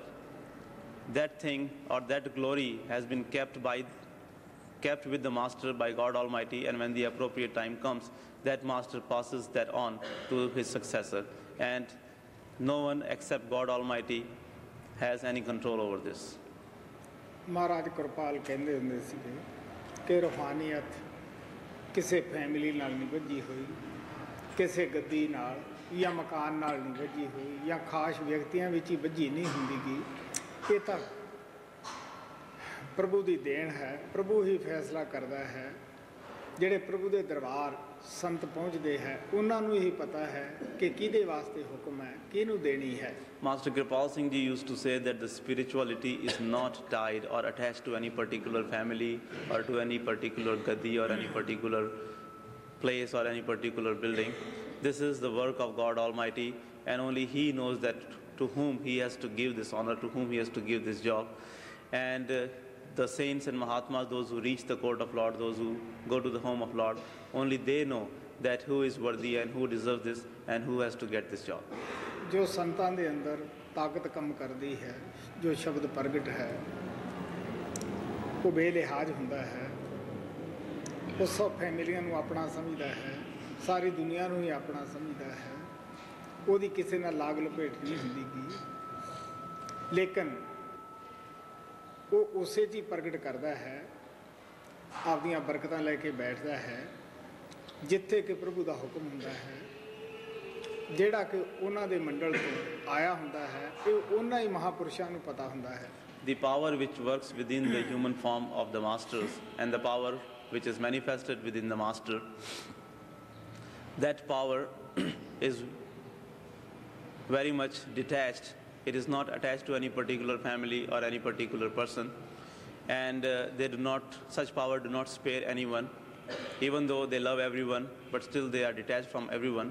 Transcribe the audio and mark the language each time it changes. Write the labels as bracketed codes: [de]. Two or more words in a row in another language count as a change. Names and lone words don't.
[en] That thing or that glory has been kept with the master by God Almighty, and when the appropriate time comes, that master passes that on to his successor. And no one except God Almighty has any control over this. [pa] ਮਹਾਰਾਜ ਕਿਰਪਾਲ ਕਹਿੰਦੇ ਹੁੰਦੇ ਸੀਗੇ ਕਿ ਰੂਹਾਨੀਅਤ ਕਿਸੇ ਫੈਮਿਲੀ ਨਾਲ ਨਹੀਂ ਵੱਜੀ ਹੋਈ, ਕਿਸੇ ਗੱਦੀ ਨਾਲ ਜਾਂ ਮਕਾਨ ਨਾਲ ਨਹੀਂ ਵੱਜੀ ਹੋਈ, ਜਾਂ ਖਾਸ ਵਿਅਕਤੀਆਂ ਵਿੱਚ ਹੀ ਵੱਜੀ ਨਹੀਂ ਹੁੰਦੀ ਗੀ। ਇਹ ਤਾਂ ਪ੍ਰਭੂ ਦੀ ਦੇਣ ਹੈ, ਪ੍ਰਭੂ ਹੀ ਫੈਸਲਾ ਕਰਦਾ ਹੈ। ਜਿਹੜੇ ਪ੍ਰਭੂ ਦੇ ਦਰਬਾਰ ਸੰਤ ਪਹੁੰਚਦੇ ਹੈ ਉਹਨਾਂ ਨੂੰ ਹੀ ਪਤਾ ਹੈ ਕਿ ਕਿਹਦੇ ਵਾਸਤੇ ਹੁਕਮ ਹੈ, ਕਿਹਨੂੰ ਦੇਣੀ ਹੈ। [en] Master Kripal Singh Ji used to say that the spirituality is not tied or attached to any particular family or to any particular gadi or any particular place or any particular building. This is the work of God Almighty, and only He knows that to whom He has to give this honor, to whom He has to give this job. And the saints and Mahatmas, those who reach the court of Lord, those who go to the home of Lord, only they know that who is worthy and who deserves this and who has to get this job. [pa] ਜੋ ਸੰਤਾਂ ਦੇ ਅੰਦਰ ਤਾਕਤ ਕੰਮ ਕਰਦੀ ਹੈ, ਜੋ ਸ਼ਬਦ ਪ੍ਰਗਟ ਹੈ, ਉਹ ਬੇਲਿਹਾਜ਼ ਹੁੰਦਾ ਹੈ। ਉਹ ਸਭ ਫੈਮਿਲੀਆਂ ਨੂੰ ਆਪਣਾ ਸਮਝਦਾ ਹੈ, ਸਾਰੀ ਦੁਨੀਆ ਨੂੰ ਹੀ ਆਪਣਾ ਸਮਝਦਾ ਹੈ। ਉਹਦੀ ਕਿਸੇ ਨਾਲ ਲਾਗ ਲਪੇਟ ਨਹੀਂ ਹੁੰਦੀ ਗੀ, ਲੇਕਿਨ ਉਹ ਉਸੇ 'ਚ ਹੀ ਪ੍ਰਗਟ ਕਰਦਾ ਹੈ, ਆਪਦੀਆਂ ਬਰਕਤਾਂ ਲੈ ਕੇ ਬੈਠਦਾ ਹੈ ਜਿੱਥੇ ਕਿ ਪ੍ਰਭੂ ਦਾ ਹੁਕਮ ਹੁੰਦਾ ਹੈ। ਜਿਹੜਾ ਕਿ ਉਹਨਾਂ ਦੇ ਮੰਡਲ ਤੋਂ ਆਇਆ ਹੁੰਦਾ ਹੈ, ਇਹ ਉਹਨਾਂ ਹੀ ਮਹਾਪੁਰਸ਼ਾਂ ਨੂੰ ਪਤਾ ਹੁੰਦਾ ਹੈ। [en] The power which works within the human form of the masters and the power which is manifested within the master, that power is very much detached. It is not attached to any particular family or any particular person, and such power do not spare anyone, even though they love everyone, but still they are detached from everyone.